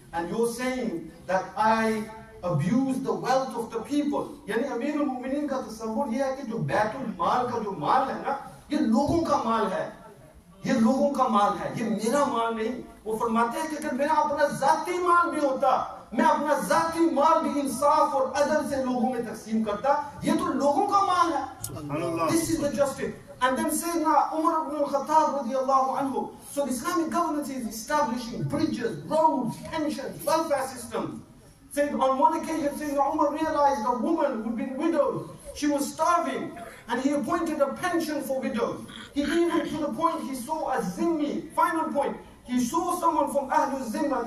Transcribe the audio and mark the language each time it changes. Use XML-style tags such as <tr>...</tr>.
<en>And you're saying that I abuse the wealth of the people.</en> <hi>यानी अमीर उल-मुमिनीन का तस्वुर ये है कि जो बैतुल माल का जो माल है ना, ये लोगों का माल है, ये लोगों का माल है, ये मेरा माल नहीं। वो फरमाते हैं कि अगर मेरा अपना जाती माल भी होता, मैं अपना जाती माल भी इंसाफ और अदल से लोगों में तकसीम करता, ये तो लोगों का माल है।</hi> <en>This is the justice. And then Sayyidina Umar ibn al-Khattab radiallahu anhu. So the Islamic government is establishing bridges, roads, pensions, welfare systems. Said on one occasion, Sayyidina Umar realized a woman who'd been widowed. She was starving, and he appointed a pension for widows. He even, to the point, he saw a zimmi, final point, he saw someone from Ahlul Zimma.</en>